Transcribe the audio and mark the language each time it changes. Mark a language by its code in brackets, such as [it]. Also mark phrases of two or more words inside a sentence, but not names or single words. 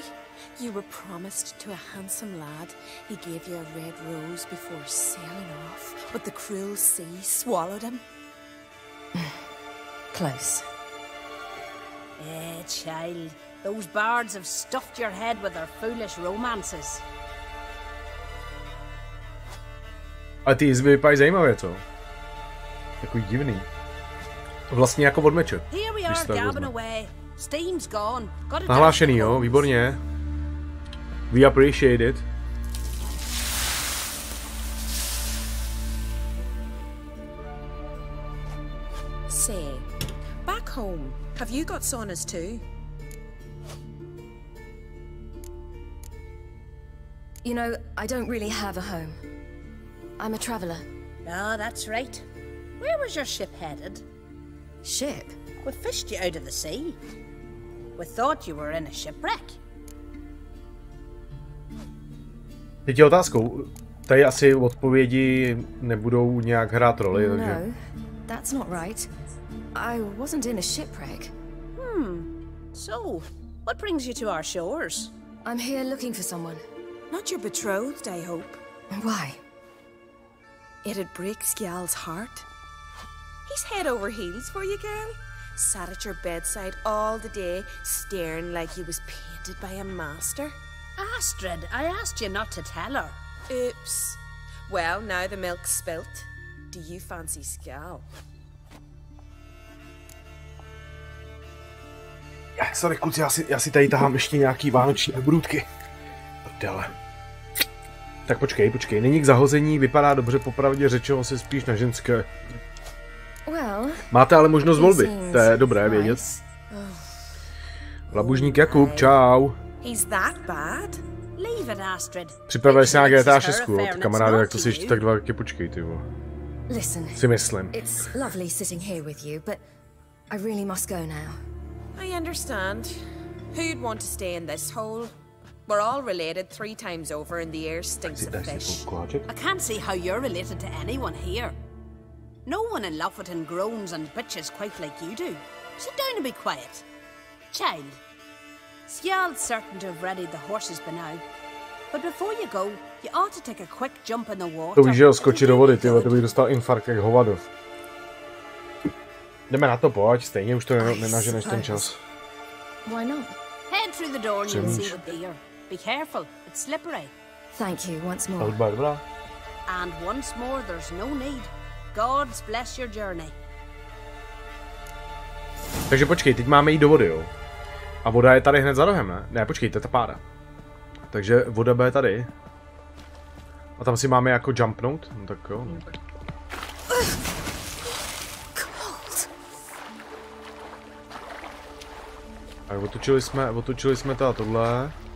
[en] You were promised to a handsome lad. He gave you a red rose before sailing off, but the cruel sea swallowed him. Close. Child. Those bards have stuffed your head with their foolish romances. [cs] A ty izby vypadají zajímavě, co? Takový divný. Vlastně jako od meče. Nahlášený, jo, výborně. [en] We appreciate it. Say, back home, have you got saunas too? You know, I don't really have a home. I'm a traveler. Oh, that's right. Where was your ship headed? Ship? We fished you out of the sea. We thought you were in a shipwreck. [cs] Teď je otázkou. Tady asi odpovědi nebudou nějak hrát roli, takže... [en] No, that's not right. I wasn't in a shipwreck. So, what brings you to our shores? I'm here looking for someone. Not your betrothed, I hope. Why? It'd break Skjal's heart. He's head over heels for you, girl. Sat at your bedside all the day, staring like he was painted by a master. Astrid, I asked you not to tell her. Oops. Well, now the milk's spilt. Do you fancy Skjal? Sorry, [cs] kluci, já si tady tahám ještě nějaký vánoční obrůdky. Prdele. Tak počkej, není k zahození, vypadá dobře, popravdě řečeno se spíš na ženské. [en] Well, [cs] máte ale možnost volby, to je dobré vědět. Labužník Jakub, čau. Připravili se na GTA 6 od kamaráda, jak to si ještě tak 2 roky počkej, ty vole. [en] Listen, [cs] si myslím. [en] It's lovely sitting here with you, but I really must go now. I understand. Who'd want to stay in this hole? We're all related 3 times over and the air stinks of fish. I can't see how you're related to anyone here. No one in Lofoten groans and bitches quite like you do. Sit down and be quiet. Child, Skjal's certain to have readied the horses by now. But before you go, you ought to take a quick jump in the water. [cs] To víš, že ho skočí do vody, tyhle, to bych dostal infarkt jak hovadov. Jdeme na to, pojď, stejně už to nenaženeš ten čas. [en] Why not? Head through the door and you'll see the deer. Be careful, it's slippery. Thank you once more. [cs] Dobrá. [en] And once more, there's no need. God's bless your journey. [cs] Takže počkej, teď máme jít do vody, jo? A voda je tady hned za rohem, ne? Ne, počkej, to je ta pára. Takže voda bude tady. A tam si máme jako jumpnout? No tak jo. Tak otočili jsme tohle.